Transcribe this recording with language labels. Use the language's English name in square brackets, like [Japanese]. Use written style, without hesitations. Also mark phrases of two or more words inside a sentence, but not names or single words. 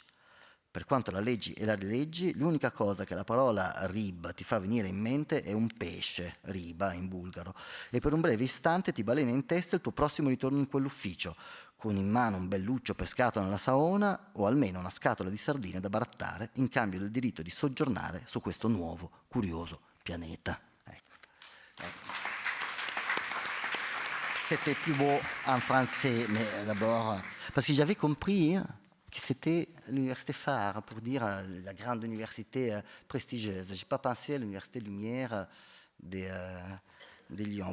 [Italian] Per quanto la leggi e la rileggi, l'unica cosa che la parola rib ti fa venire in mente è un pesce, riba in bulgaro, e per un breve istante ti balena in testa il tuo prossimo ritorno in quell'ufficio, con in mano un belluccio pescato nella saona o almeno una scatola di sardine da barattare in cambio del diritto di soggiornare su questo nuovo, curioso pianeta. Ecco. [French] C'était plus beau en français, mais d'abord, parce que j'avais compris que c'était l'université phare, pour dire la grande université prestigieuse. Je n'ai pas pensé à l'université Lumière de Lyon.